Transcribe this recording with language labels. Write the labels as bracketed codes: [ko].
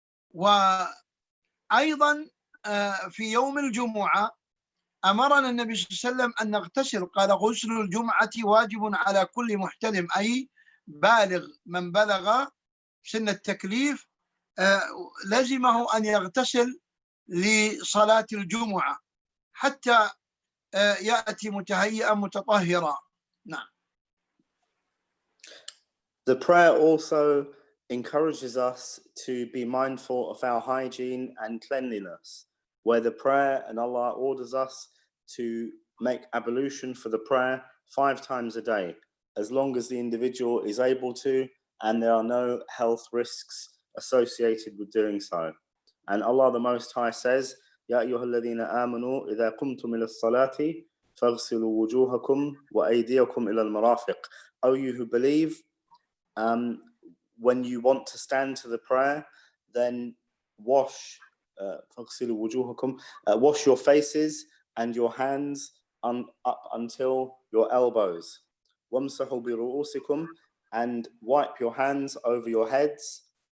[ar] وأيضا في يوم الجمعة أمرنا النبي صلى الله عليه وسلم أن نغتسل، قال: غسل الجمعة واجب على كل محتلم، أي بالغ، من بلغ سن التكليف لزمه أن يغتسل لصلاة الجمعة حتى يأتي متهيئا متطهرا. نعم. [en] The prayer also encourages us to be mindful of our hygiene and cleanliness, where the prayer and Allah orders us to make ablution for the prayer 5 times a day, as long as the individual is able to and there are no health risks associated with doing so. And Allah the Most High says, [ar] يا أيها الذين آمنوا إذا قمتم إلى الصلاة فاغسلوا وجوهكم وأيديكم إلى المرافق. [en] O you who believe, when you want to stand to the prayer, then wash your faces and your hands up until your elbows. [ar] وَامْسَحُوا بِرُؤُوسِكُمْ, [en] and wipe your hands over your heads.